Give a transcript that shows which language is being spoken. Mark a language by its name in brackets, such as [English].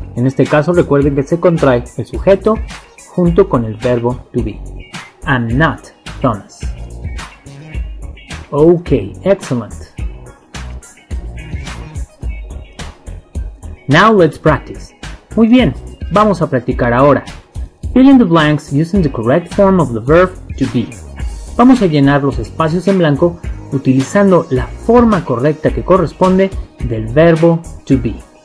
[Spanish] En este caso recuerden que se contrae el sujeto junto con el verbo to be. [English] I'm not Thomas. Okay, excellent. Now let's practice. [Spanish] Muy bien, vamos a practicar ahora. [English] Fill in the blanks using the correct form of the verb to be. [Spanish] Vamos a llenar los espacios en blanco utilizando la forma correcta que corresponde del verbo to be.